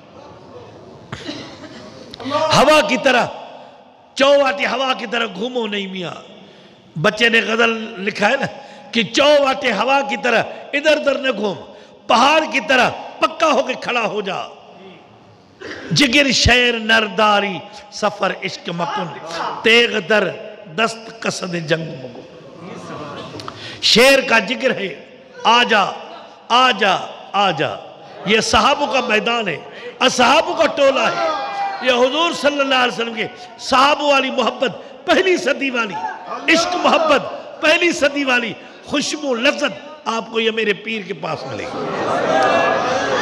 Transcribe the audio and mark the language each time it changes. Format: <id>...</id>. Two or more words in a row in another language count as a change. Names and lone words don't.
<ur>ہوا کی طرح، چوواٹی ہوا کی طرح گھومو نہیں میاں۔ بچے نے غزل لکھا ہے نا کہ چوواٹے ہوا کی طرح ادھر ادھر نہ گھوم، پہاڑ کی طرح پکا ہو کے کھڑا ہو جا۔</ur> <fa>جگر شیر نرداری سفر عشق مکن، تیغ در دست قصد جنگ مکن۔</fa> <ur>شیر کا جگر ہے، آجا آجا آجا۔ یہ صحابوں کا میدان ہے، اصحابوں کا ٹولہ ہے۔ یہ حضور صلی اللہ علیہ وسلم کے صحابوں والی محبت، پہلی صدی والی عشق محبت، پہلی صدی والی خوشبو لذت آپ کو یہ میرے پیر کے پاس ملے گی۔</ur>